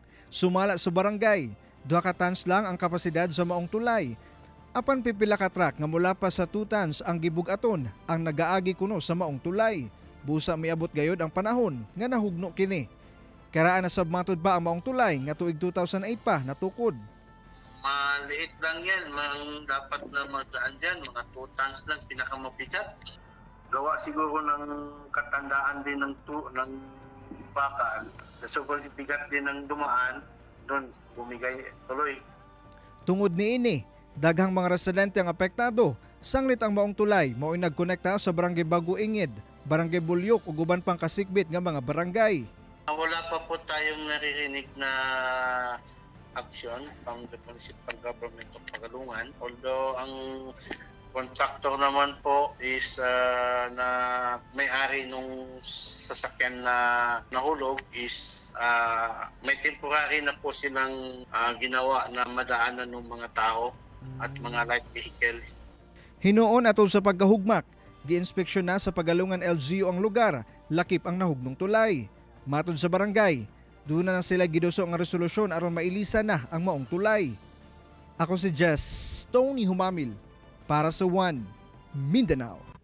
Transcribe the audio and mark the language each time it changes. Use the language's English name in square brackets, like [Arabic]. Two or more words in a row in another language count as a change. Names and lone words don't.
[Cebuano] Sumala sa barangay, 2 ka tons lang ang kapasidad sa maong tulay. Apan pipila ka truck nga mula pa sa 2 tons ang gibug-aton ang nagaagi kuno sa maong tulay. Busa miabot gayod ang panahon nga nahugno kini. Karaan na sab matud ba ang maong tulay nga tuig 2008 pa natukod. [Filipino] Maliit lang yan, dapat na magdaan dyan, mga 2 tons lang pinakamapikat. Gawa siguro ng katandaan din ng bakal. So kung bigat din ng dumaan, doon bumigay tuloy. [Cebuano] Tungod niini, daghang mga residente ang apektado. Sanglit ang maong tulay, mao'y nagkonekta sa Barangay Baguingid, Barangay Bulyok ug uban pang kasikbit nga mga barangay. [Filipino] Wala pa po tayong naririnig na [English] action from the municipal government of Pagalungan. [Filipino] Although ang contractor naman po is na may-ari nung sasakyan na nahulog is may temporary na po silang ginawa na madaanan ng mga tao at mga [English] light vehicle. [Cebuano] Hinuon atol sa pagkahugmak, gi-inspeksyon na sa Pagalungan LGU ang lugar, lakip ang nahugnong tulay. Matod sa barangay, doon na sila giduso ang resolusyon aron mailisa na ang maong tulay. Ako si Jess Tony Humamil para sa One Mindanao.